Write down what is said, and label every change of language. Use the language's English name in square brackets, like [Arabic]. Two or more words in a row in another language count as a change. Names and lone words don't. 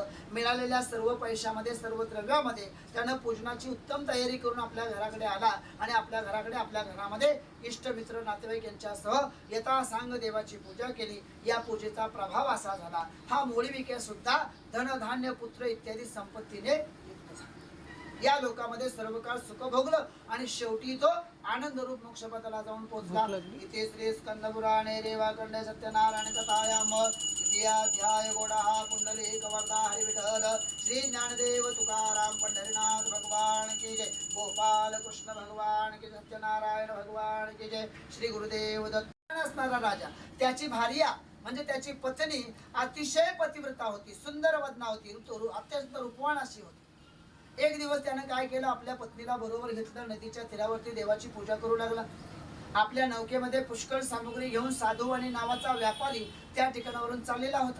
[Marathi] मिळालेल्या सर्व पैशामध्ये, सर्व द्रव्यामध्ये त्यानं पूजनाची उत्तम तयारी करून आपल्या घराकडे आला आणि आपल्या घरामध्ये इष्टमित्र नातेवाईक यांच्यासह यथासांग देवाची पूजा केली. या पूजेचा प्रभाव असा झाला, हा मोळीविक्या सुद्धा धनधान्य पुत्र इत्यादी संपत्तीने युक्त झाला. या लोकांमध्ये सर्व काळ सुख भोगलं आणि शेवटी तो आनंदरूप मोक्षपदाला जाऊन पोहोचला. इथे [Sanskrit] श्री स्कंद पुराणे रेवाखंड सत्यनारायण कथायाम तृतीयाध्याय [Marathi] गोडा पुंडलिक वरदा हरी विठ्ठल श्री ज्ञानदेव तुकाराम पंढरीनाथ [Hindi] भगवान की जय. गोपाल कृष्ण भगवान की, सत्यनारायण भगवान की जय. [Marathi] श्री गुरुदेव दत्त. असणारा राजा, त्याची भार्या म्हणजे त्याची पत्नी अतिशय पतिव्रता होती, सुंदर वदना होती, अत्यंत रूपवान अशी होती. एक दिवस त्याने काय केलं, आपल्या पत्नीला बरोबर घेतलं, नदीच्या तीरावरती देवाची पूजा करू लागला. आपल्या नौकेमध्ये पुष्कळ सामग्री घेऊन साधू आणि नावाचा व्यापारी त्या ठिकाणावरून चाललेला होता.